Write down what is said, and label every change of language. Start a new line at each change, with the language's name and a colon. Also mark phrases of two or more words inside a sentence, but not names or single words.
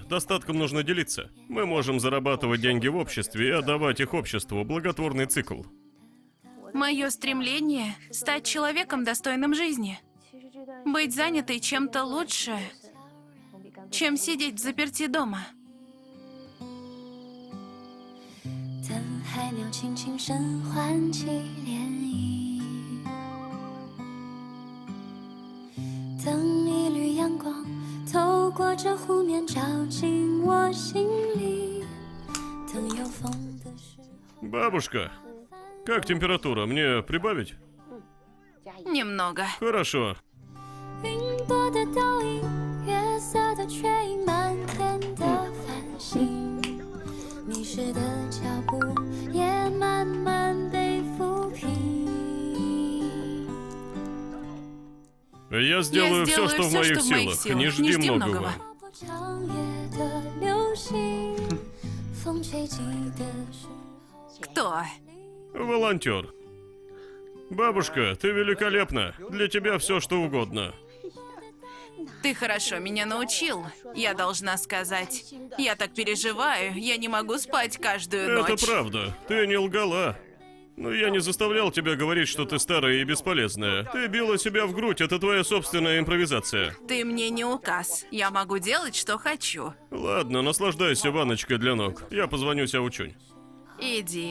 Russian: Достатком нужно делиться. Мы можем зарабатывать деньги в обществе и отдавать их обществу. Благотворный цикл. Мое стремление – стать человеком, достойным жизни. Быть занятой чем-то лучше, чем сидеть в заперти дома.
Chinese: 等海鸟轻轻声唤起涟漪，等一缕阳光透过这湖面照进我心里，等有风的时候。
Russian: Бабушка, как температура? Мне прибавить? Немного. Хорошо.
Chinese: 云朵的倒影，月色的缺影，漫天的繁星。迷失的脚步也慢慢被抚平。
Russian: Я сделаю все, что в моих силах. Не жди многого.
Chinese: 划破长夜的流星，风吹起的时候。
Russian: Кто? Волонтер. Бабушка, ты великолепна. Для тебя все, что угодно. Ты хорошо меня научил, я должна сказать. Я так переживаю, я не могу спать каждую ночь. Это правда. Ты не лгала. Но я не заставлял тебя говорить, что ты старая и бесполезная. Ты била себя в грудь, это твоя собственная импровизация. Ты мне не указ. Я могу делать, что хочу. Ладно, наслаждайся ванночкой для ног. Я позвоню Сяочунь. Иди.